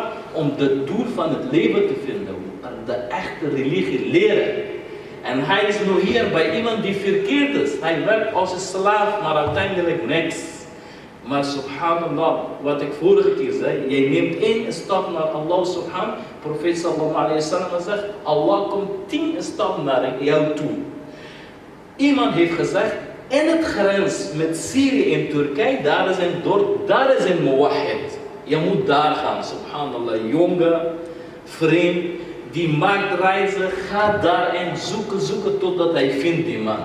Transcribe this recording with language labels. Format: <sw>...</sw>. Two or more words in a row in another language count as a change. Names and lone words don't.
<nl>Om het doel van het leven te vinden, de echte religie leren. En hij is nu hier bij iemand die verkeerd is. Hij werkt als een slaaf, maar uiteindelijk niks. Maar subhanallah, wat ik vorige keer zei, jij neemt één stap naar Allah subhan. Profeet</nl> <ar>sallallahu alayhi wa sallam</ar> <nl>zegt, Allah komt 10 stappen naar jou toe. Iemand heeft gezegd, in het grens met Syrië en Turkije, daar is een dorp, daar is een muwahhid. Je moet daar gaan, subhanallah, jonge, vreemd, die maakt reizen, gaat daarin zoeken totdat hij vindt die man.</nl>